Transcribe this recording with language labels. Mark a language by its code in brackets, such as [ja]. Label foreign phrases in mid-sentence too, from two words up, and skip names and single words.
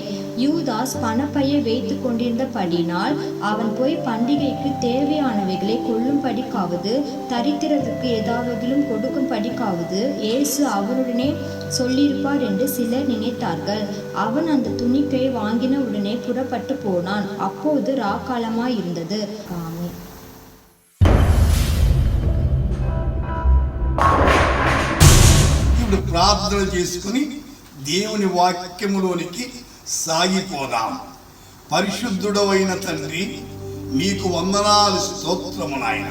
[ta] யூதாஸ் பணப்பையை வைத்து கொண்டிருந்தபடினால் அவன் போய் பண்டிகைக்கு தேவையானவைகளை கொள்ளும்படிக்காவது தரித்திரத்துக்கு ஏதாவதிலும் கொடுக்கும்படிக்காவது இயேசு அவனுடனே சொல்லியிருப்பார் என்று சிலர் நினைத்தார்கள். அவன் அந்த துணிக்கையை வாங்கின உடனே புறப்பட்டு போனான். அப்போது ராக்காலமாய் இருந்தது. ஆமென். [te] ఇప్పుడు ప్రార్థన చేసుకుని దేవుని వాక్యములోనికి సాగిపోదాం. పరిశుద్ధుడవైన తండ్రి, మీకు వందనాలు, స్తోత్రము నాయన.